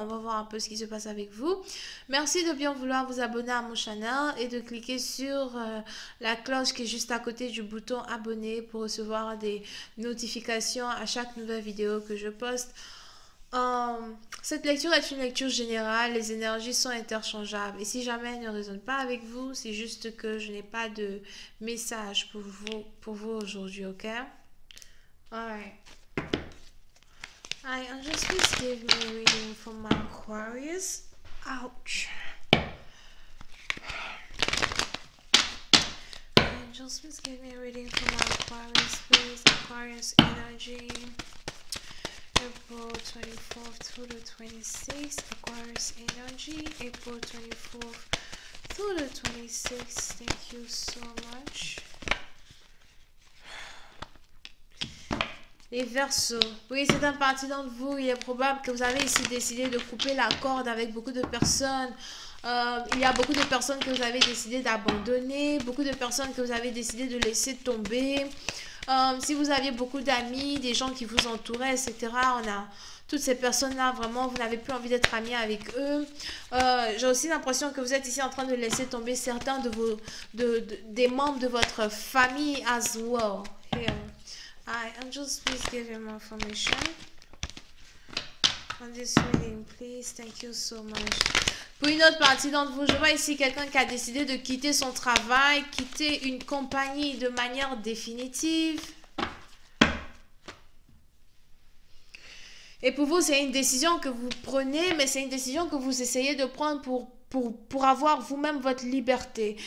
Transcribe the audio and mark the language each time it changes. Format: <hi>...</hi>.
<fr>On va voir un peu ce qui se passe avec vous. Merci de bien vouloir vous abonner à mon channel et de cliquer sur la cloche qui est juste à côté du bouton abonner pour recevoir des notifications à chaque nouvelle vidéo que je poste. Cette lecture est une lecture générale, les énergies sont interchangeables et si jamais elles ne résonnent pas avec vous, c'est juste que je n'ai pas de message pour vous aujourd'hui, ok?</fr> <en>Alright. Hi, Angels, please give me a reading for my Aquarius. Ouch. Angels, please give me a reading for my Aquarius, please. Aquarius energy. April 24th through the 26th, Aquarius energy, April 24th through the 26th. Thank you so much.</en> <fr>Les Verseaux. Oui, c'est un parti d'entre vous. Il est probable que vous avez ici décidé de couper la corde avec beaucoup de personnes. Il y a beaucoup de personnes que vous avez décidé d'abandonner, beaucoup de personnes que vous avez décidé de laisser tomber. Si vous aviez beaucoup d'amis, des gens qui vous entouraient, etc., on a toutes ces personnes-là, vraiment, vous n'avez plus envie d'être amis avec eux. J'ai aussi l'impression que vous êtes ici en train de laisser tomber certains des membres de votre famille</fr> <en>as well. Here. Hi, Angels, please give him more information on this reading, please. Thank you so much.</en> <fr>Pour une autre partie d'entre vous, je vois ici quelqu'un qui a décidé de quitter son travail, quitter une compagnie de manière définitive. Et pour vous, c'est une décision que vous prenez, mais c'est une décision que vous essayez de prendre pour avoir vous-même votre liberté.</fr>